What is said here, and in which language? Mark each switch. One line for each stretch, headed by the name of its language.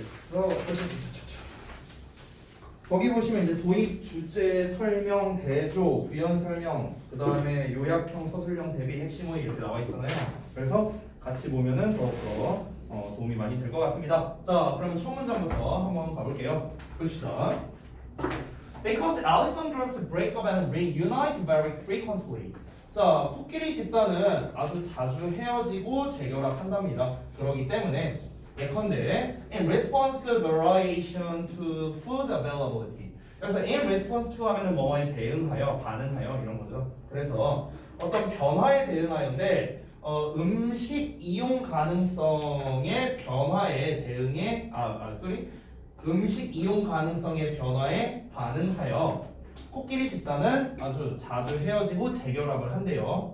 Korean: 그래서 거기 보시면 이제 도입, 주제, 설명, 대조, 부연 설명, 그 다음에 요약형, 서술형, 대비, 핵심의 이렇게 나와 있잖아요. 그래서 같이 보면은 더욱더 도움이 많이 될 것 같습니다. 자, 그러면 첫 문장부터 한번 가볼게요. 봅시다.
English: Because elephant groups break up and reunite very frequently.
Korean: 자, 코끼리 집단은 아주 자주 헤어지고 재결합한답니다. 그렇기 때문에 예컨대
English: in response to variation to food availability.
Korean: 그래서
English: in response to
Korean: 하면은 뭐뭐에 대응하여, 반응하여 이런 거죠. 그래서 어떤 변화에 대응하여인데 음식 이용 가능성의 변화에 대응해 음식 이용 가능성의 변화에 반응하여 코끼리 집단은 아주 자주 헤어지고 재결합을 한대요.